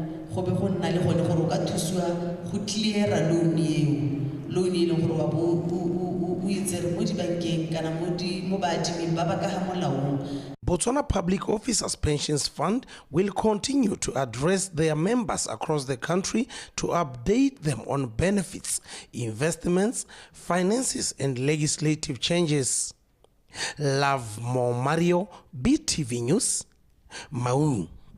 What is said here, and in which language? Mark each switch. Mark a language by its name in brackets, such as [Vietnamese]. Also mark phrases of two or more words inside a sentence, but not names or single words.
[Tswana] go be go nna le gone gore o ka thusiwa go cleara loan eo loan e leng gore wa bo o itse re mo dibankeng kana mo baadiming ba ba ka ga molaong. [English] Botswana Public Officers Pensions Fund will continue to address their members across the country to update them on benefits, investments, finances, and legislative changes. Love More Mario, BTV News, Maun.